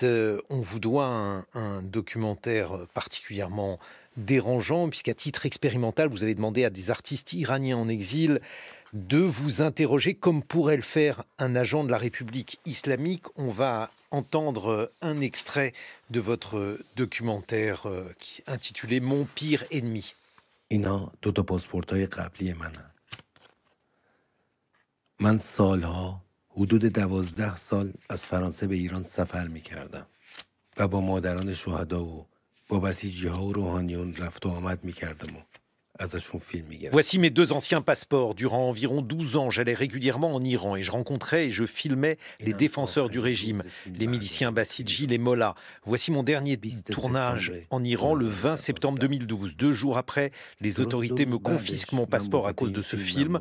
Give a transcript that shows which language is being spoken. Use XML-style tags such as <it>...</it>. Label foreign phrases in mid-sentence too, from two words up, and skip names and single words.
<fr>On vous doit un documentaire particulièrement dérangeant, puisqu'à titre expérimental, vous avez demandé à des artistes iraniens en exil de vous interroger comme pourrait le faire un agent de la République islamique. On va entendre un extrait de votre documentaire intitulé « Mon pire ennemi ».</fr> <fa>اینا 2 پاسپورت‌های قبلی منن. من سالها حدود 12 سال از فرانسه به ایران سفر می‌کردم و با مادران شهدا و با بسیجی‌ها و روحانیون رفت و آمد می‌کردم و</fa> <fr>Voici mes 2 anciens passeports. Durant environ 12 ans, j'allais régulièrement en Iran et je rencontrais et je filmais les défenseurs du régime, les miliciens bassidji, les mollahs. Voici mon dernier tournage en Iran le 20 septembre 2012. 2 jours après, les autorités me confisquent mon passeport à cause de ce film.</fr>